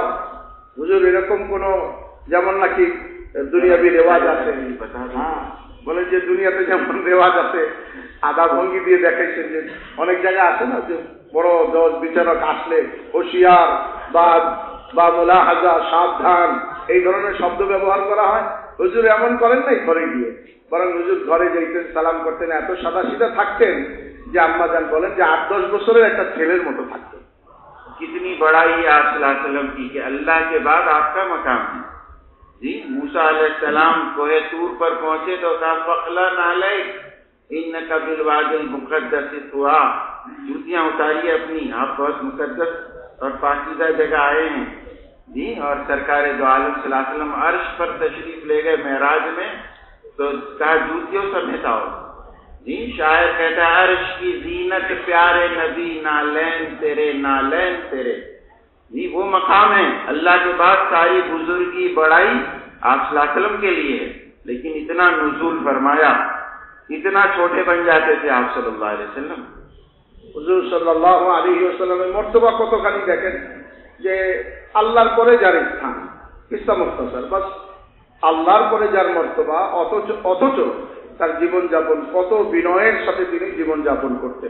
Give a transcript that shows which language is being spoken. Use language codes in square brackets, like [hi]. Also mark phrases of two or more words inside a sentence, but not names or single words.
[bn] হুজুর এরকম কোনো, যেমন নাকি দুনিয়াবি রেওয়াজ আছে, হ্যাঁ বলে যে দুনিয়াতে যেমন রেওয়াজ আছে, আদা ভঙ্গি দিয়ে দেখাইছেন যে অনেক জায়গায় আছে না যে বড় জজ বিচারক আসলে হুঁশিয়ার বা মুলাহাজা, সাবধান, এই ধরনের শব্দ ব্যবহার করা হয়. হুজুর এমন করেন নাই ঘরে গিয়ে, বরং হুজুর ঘরে যেতেন, সালাম করতেন, এত সাদা সিধা থাকতেন যে আম্মা জান বলেন যে 8-10 বছরের একটা ছেলের মতো থাকতেন. [ur] کتنی بڑائی ہے آپ [ar] صلی اللہ علیہ وسلم [ur] کی کہ اللہ کے بعد آپ کا مقام ہے. جی موسیٰ [ar] علیہ السلام [ur] کوہ طور پر پہنچے تو کہا [ar] فَقْلَنْ عَلَيْكَ إِنَّكَ بِالْوَادِ الْمُقَدَّسِ طُوَىٰ. [ur] جوتیاں اتاریے اپنی، آپ بہت مقدس اور پاکیزہ جگہ آئے ہیں. جی اور سرکار دو عالم [ar] صلی اللہ علیہ وسلم [ur] عرش پر تشریف لے گئے معراج میں، تو کہا جوتیوں سمیت آؤ. جی شاعر کہتا ہے عرش کی زینت پیارے نبی، نالین تیرے، نالین تیرے. جی وہ مقام ہے اللہ کے بعد ساری بزرگی بڑائی آپ [ar] صلی اللہ علیہ وسلم [ur] کے لیے ہے، لیکن اتنا نزول فرمایا، اتنا چھوٹے بن جاتے تھے آپ [ar] صلی اللہ علیہ وسلم۔ [bn] হুজুর [ar] صلى الله عليه وسلم [bn] মর্তবা কতখানি দেখেন, যে আল্লাহর পরে যার স্থান, কিসা মুখতাসার, বাস আল্লাহর পরে যার মর্তবা, অথচ তার জীবনযাপন কত বিনয়ের সাথে তিনি জীবনযাপন করতেন।